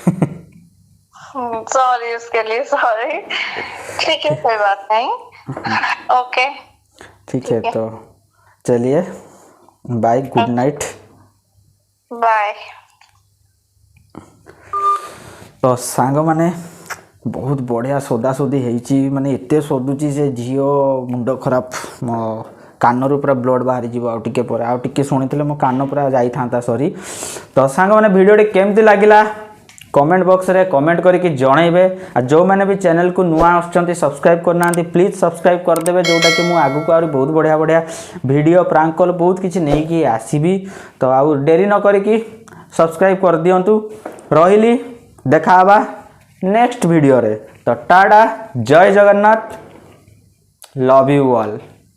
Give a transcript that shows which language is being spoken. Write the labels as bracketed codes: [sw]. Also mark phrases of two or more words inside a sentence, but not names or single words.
[hi] सॉरी उसके लिए, सॉरी। ठीक है कोई बात नहीं। ओके ठीक है तो चलिए, बाय, [en] good night. [hi] बाय। [or] ତ ସାଙ୍ଗମାନେ ବହୁତ ବଢ଼ିଆ ସୋଦାସୋଦି ହେଇଛି, ମାନେ ଏତେ ଶୋଧୁଛି ସେ ଝିଅ, ମୁଣ୍ଡ ଖରାପ, ମୋ କାନରୁ ପୁରା ବ୍ଲଡ଼ ବାହାରିଯିବ ଆଉ ଟିକେ ପରେ। ଆଉ ଟିକେ ଶୁଣିଥିଲେ ମୋ କାନ ପୁରା ଯାଇଥାନ୍ତା, ସରି। ତ ସାଙ୍ଗମାନେ ଭିଡ଼ିଓଟି କେମିତି ଲାଗିଲା [en] comment boxରେ [or] କମେଣ୍ଟ କରିକି ଜଣାଇବେ। ଆଉ ଯେଉଁମାନେ ବି ଚ୍ୟାନେଲକୁ ନୂଆ ଆସୁଛନ୍ତି ସବସ୍କ୍ରାଇବ୍ କରିନାହାନ୍ତି [en] please subscribe [or] କରିଦେବେ, ଯେଉଁଟାକି ମୁଁ ଆଗକୁ ଆହୁରି ବହୁତ ବଢ଼ିଆ ବଢ଼ିଆ [en] video prank call [or] ବହୁତ କିଛି ନେଇକି ଆସିବି। ତ ଆଉ ଡେରି ନ କରିକି ସବସ୍କ୍ରାଇବ୍ କରିଦିଅନ୍ତୁ। ରହିଲି, ଦେଖା ହେବା [en] next video [or] रे। ତ ଟାଟା, ଜୟ ଜଗନ୍ନାଥ, [en] love you all.